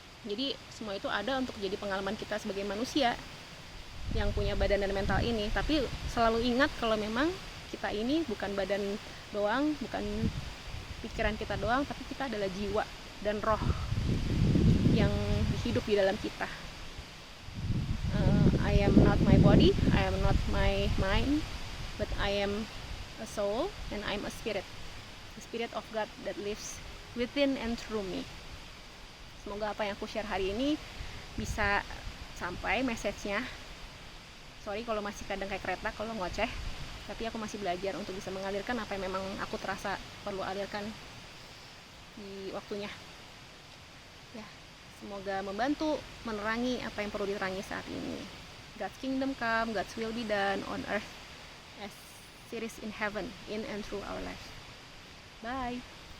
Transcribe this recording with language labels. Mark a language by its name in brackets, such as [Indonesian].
[Indonesian] Jadi semua itu ada untuk jadi pengalaman kita sebagai manusia yang punya badan dan mental ini. Tapi selalu ingat kalau memang kita ini bukan badan doang, bukan pikiran kita doang, tapi kita adalah jiwa dan roh yang hidup di dalam kita. [English] I am not my body, I am not my mind, but I am a soul and I am a spirit, the spirit of God that lives within and through me. [Indonesian] Semoga apa yang aku share hari ini bisa sampai message-nya. Sorry kalau masih kadang kayak kereta kalau ngoceh, tapi aku masih belajar untuk bisa mengalirkan apa yang memang aku terasa perlu alirkan di waktunya. Ya, semoga membantu menerangi apa yang perlu diterangi saat ini. [English] God's kingdom come, God's will be done on earth as it is in heaven, in and through our lives. Bye.